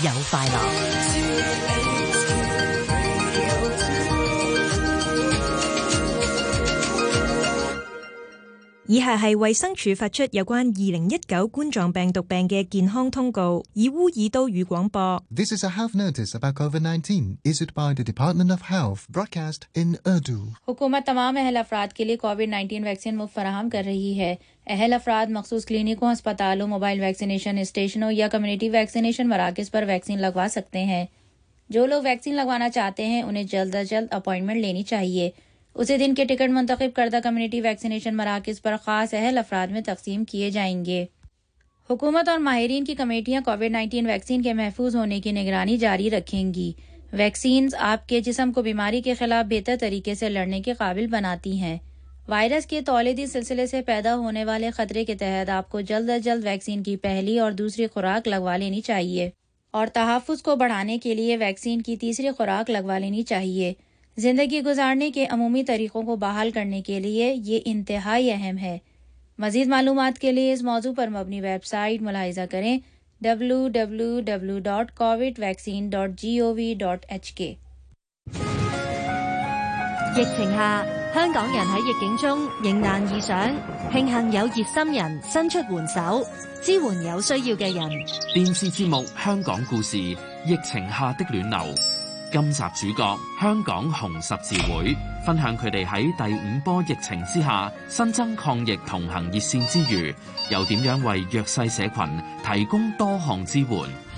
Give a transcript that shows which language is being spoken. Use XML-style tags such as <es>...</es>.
<zh>有快乐。以下是卫生署发出有关2019冠状病毒病的健康通告，以乌尔都语广播。</zh> <en>This is a health notice about COVID-19 issued by the Department of Health, broadcast in Urdu.</en> <ur>حکومت تمام اہل افراد کے لیے COVID-19 ویکسین مفت فراہم کر رہی ہے. اہل افراد مخصوص کلینکوں، ہسپتالوں، موبائل ویکسینیشن اسٹیشنوں یا کمیونٹی ویکسینیشن مراکز پر ویکسین لگوا سکتے ہیں. جو لوگ ویکسین لگوانا چاہتے ہیں انہیں جلد از جلد اپوائنٹمنٹ لینی چاہیے. اسی دن کے ٹکٹ منتخب کردہ کمیونٹی ویکسینیشن مراکز پر خاص اہل افراد میں تقسیم کیے جائیں گے. حکومت اور ماہرین کی کمیٹیاں COVID-19 ویکسین کے محفوظ ہونے کی نگرانی جاری رکھیں گی. ویکسینز آپ کے جسم کو بیماری کے خلاف بہتر طریقے سے لڑنے کے قابل بناتی ہیں. وائرس کے تولیدی سلسلے سے پیدا ہونے والے خطرے کے تحت آپ کو جلد از جلد ویکسین کی پہلی اور دوسری خوراک لگوا لینی چاہیے اور تحفظ کو بڑھانے کے لیے ویکسین کی تیسری خوراک لگوا لینی چاہیے زندگی گزارنے کے عمومی طریقوں کو بحال کرنے کے لیے یہ انتہائی اہم ہے مزید معلومات کے لیے اس موضوع پر مبنی ویب سائٹ ملاحظہ کریں www.covidvaccine.gov.hk</ur> <zh>疫情下香港人在逆境中迎难而上庆幸有热心人伸出援手支援有需要的人电视节目《香港故事》疫情下的暖流今集主角香港红十字会分享他们在第五波疫情之下新增抗疫同行热线之余又怎样为弱势社群提供多项支援</zh>